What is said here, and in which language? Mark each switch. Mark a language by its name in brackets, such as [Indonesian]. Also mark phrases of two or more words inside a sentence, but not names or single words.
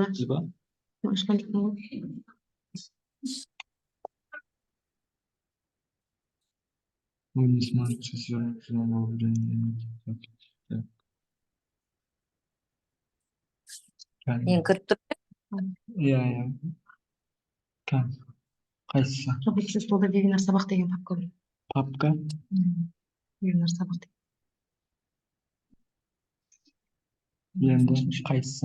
[Kazakh] ашып ба? Ашқан жоқпын ғой. [Russian] Вы не сможете свернуть на время. [Kazakh] Мен кіріп тұрмын. Я. Кән. Қайсысы? [Russian] Рабочий столда [Kazakh] вебинар сабақ деген папка бар. Папка? Вебинар сабақ деген. Енді қайсысы?